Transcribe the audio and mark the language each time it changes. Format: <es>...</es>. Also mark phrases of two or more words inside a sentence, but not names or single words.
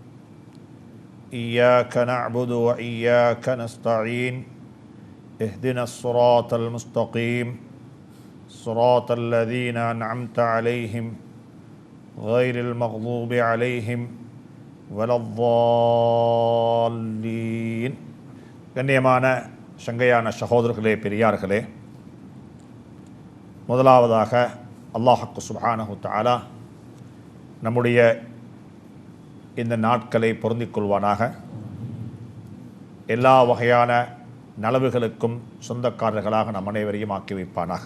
<ar>إياك نعبد وإياك نستعين اهدنا الصراط المستقيم صراط الذين أنعمت عليهم غير المغضوب عليهم ولا الضالين.</ar> <ta>கண்ணியமான சங்கையான சகோதரர்களே, பெரியார்களே, முதலாவதாக</ta> <ar>الله سبحانه تعالى</ar> <ta>நம்முடைய இந்த நாட்களை பொருந்திக் கொள்வானாக. எல்லா வகையான நலவுகளுக்கும் சொந்தக்காரர்களாக நம் அனைவரையும் ஆக்கி வைப்பானாக.</ta>